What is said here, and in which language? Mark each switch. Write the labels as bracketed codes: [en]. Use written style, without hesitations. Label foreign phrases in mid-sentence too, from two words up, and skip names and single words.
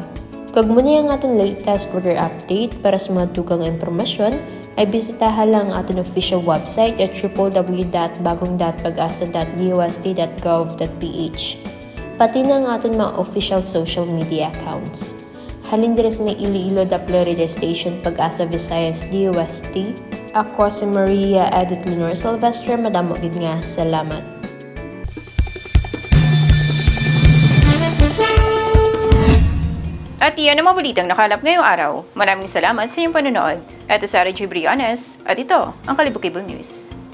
[hil] Kag muna ang aton [en] latest weather update [hil] para sa mga dugang impormasyon ay bisitahan lang ang aton [en] official website [hil] at www.bagongdat.pagasa.dost.gov.ph. Pati na ang aton mga [en] official social media accounts. [hil] Halin diri sa may Iloilo Radio Station, Pag-asa, Visayas, DOST. Ako si Maria Edith Leonor Silvestre, madamo gid nga salamat. [tl] At iyan ang mga balitang nakalap ngayong araw. Maraming salamat sa iyong panonood. Ito si Sarah J. Briones at ito ang Kalibo Cable News.